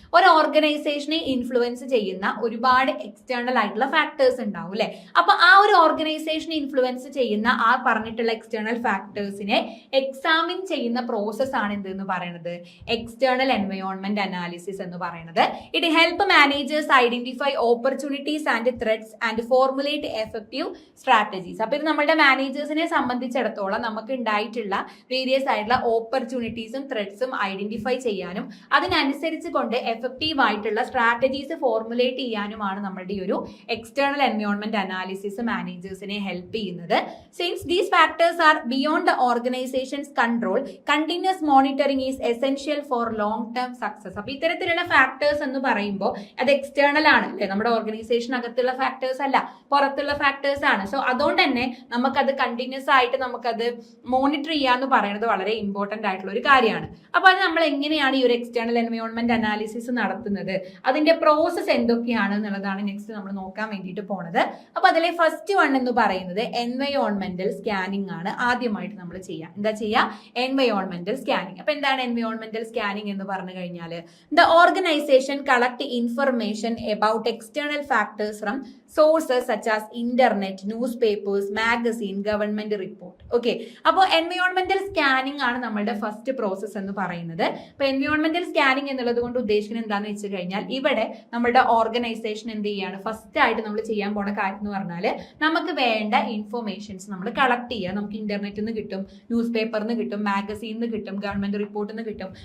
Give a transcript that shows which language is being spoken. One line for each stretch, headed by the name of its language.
Malayalam: ഒരു ഓർഗനൈസേഷനെ ഇൻഫ്ലുവൻസ് ചെയ്യുന്ന ഒരുപാട് എക്സ്റ്റേണൽ ആയിട്ടുള്ള ഫാക്ടേഴ്സ് ഉണ്ടാവും അല്ലെ. അപ്പൊ ആ ഒരു ഓർഗനൈസേഷനെ ഇൻഫ്ലുവൻസ് ചെയ്യുന്ന ആ പറഞ്ഞിട്ടുള്ള എക്സ്റ്റേണൽ ഫാക്ടേഴ്സിനെ എക്സാമിൻ ചെയ്യുന്ന പ്രോസസ് ആണ് എന്തെന്ന് പറയുന്നത്, എക്സ്റ്റേണൽ എൻവയോൺമെന്റ് അനാലിസിസ് എന്ന് പറയുന്നത്.
English: It help managers identify opportunities and threats and formulate effective strategies.
Malayalam: അപ്പോൾ ഇത് നമ്മുടെ മാനേജേഴ്സിനെ സംബന്ധിച്ചിടത്തോളം നമുക്ക് ഉണ്ടായിട്ടുള്ള വേരിയസ് ആയിട്ടുള്ള ഓപ്പർച്യൂണിറ്റീസും ത്രെഡ്സും ഐഡന്റിഫൈ ചെയ്യാനും അതിനനുസരിച്ച് കൊണ്ട് എഫക്റ്റീവ് ആയിട്ടുള്ള സ്ട്രാറ്റജീസ് ഫോർമുലേറ്റ് ചെയ്യാനുമാണ് നമ്മളുടെ ഈ ഒരു എക്സ്റ്റേണൽ എൻവയോൺമെന്റ് അനാലിസിസ് മാനേജേഴ്സിനെ ഹെൽപ്പ് ചെയ്യുന്നത്.
English: Since these factors are beyond the organisation's control, continuous monitoring is essential for long term success.
Malayalam: അപ്പൊ ഇത്തരത്തിലുള്ള ഫാക്ടേഴ്സ് എന്ന് പറയുമ്പോൾ അത് എക്സ്റ്റേണൽ ആണ് അല്ലെ, നമ്മുടെ ഓർഗനൈസേഷൻ അകത്തുള്ള ഫാക്ടേഴ്സ് അല്ല, പുറത്തുള്ള ഫാക്ടേഴ്സ് ആണ്. സോ അതുകൊണ്ട് തന്നെ നമുക്കത് കണ്ടിന്യൂസ് ആയിട്ട് നമുക്കത് മോണിറ്റർ ചെയ്യാന്ന് പറയുന്നത് വളരെ ഇമ്പോർട്ടന്റ് ആയിട്ടുള്ള ഒരു കാര്യമാണ്. അപ്പൊ അത് നമ്മൾ എങ്ങനെയാണ് ഈ ഒരു എക്സ്റ്റേണൽ എൻവയോൺമെന്റ് അനാലിസിസ് നടത്തുന്നത്, അതിന്റെ പ്രോസസ് എന്തൊക്കെയാണ് എന്നുള്ളതാണ് നെക്സ്റ്റ് നമ്മൾ നോക്കാൻ വേണ്ടിയിട്ട് പോണത്. അപ്പൊ അതിലെ ഫസ്റ്റ് വൺ എന്ന് പറയുന്നത് എൻവയോൺമെന്റൽ സ്കാനിങ് ആണ്. ആദ്യമായിട്ട് നമ്മൾ ചെയ്യാം, എന്താ ചെയ്യാ, എൻവയോൺമെന്റൽ സ്കാനിങ്. അപ്പൊ എന്താണ് എൻവയോൺമെന്റൽ സ്കാനിങ് എന്ന് പറഞ്ഞു കഴിഞ്ഞാൽ,
English: The organisation collect information about external factors from sources such as internet, newspapers, magazine, government report.
Malayalam: Okay, അപ്പോൾ എൻവയോൺമെന്റൽ സ്കാനിങ് ആണ് നമ്മളുടെ ഫസ്റ്റ് പ്രോസസ് എന്ന് പറയുന്നത്. അപ്പൊ എൻവയോൺമെന്റൽ സ്കാനിങ് എന്നുള്ളത് കൊണ്ട് ഉദ്ദേശിക്കുന്നത് എന്താണെന്ന് വെച്ച് കഴിഞ്ഞാൽ ഇവിടെ നമ്മുടെ ഓർഗനൈസേഷൻ എന്ത് ചെയ്യാണ്, ഫസ്റ്റ് ആയിട്ട് നമ്മൾ ചെയ്യാൻ പോണ കാര്യം എന്ന് പറഞ്ഞാൽ നമുക്ക് വേണ്ട ഇൻഫോർമേഷൻസ് നമ്മൾ കളക്ട് ചെയ്യുക. നമുക്ക് ഇന്റർനെറ്റിൽ നിന്ന് കിട്ടും, ന്യൂസ് പേപ്പറിൽ നിന്ന് കിട്ടും, മാഗസീനിൽ നിന്ന് കിട്ടും, ഗവൺമെന്റ് റിപ്പോർട്ടിൽ നിന്ന് കിട്ടും.